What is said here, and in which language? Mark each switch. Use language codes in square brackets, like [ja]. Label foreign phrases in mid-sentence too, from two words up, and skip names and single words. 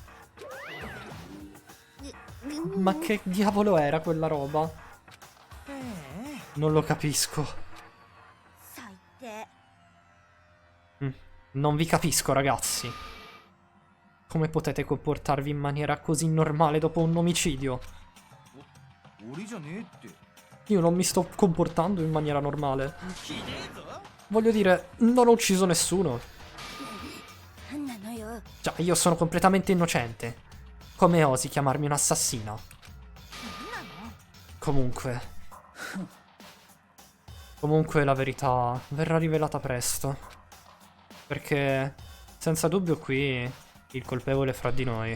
[it] Ma che diavolo era quella roba? Non lo capisco. [ja] 最低 [it] Non vi capisco, ragazzi. Come potete comportarvi in maniera così normale dopo un omicidio? [ja] 俺じゃねえって [it] Io non mi sto comportando in maniera normale. Voglio dire, non ho ucciso nessuno. [ja] なんなのよ [it] Già, io sono completamente innocente. Come osi chiamarmi un'assassina? Comunque. Comunque la verità verrà rivelata presto. Perché, senza dubbio qui, il colpevole è fra di noi.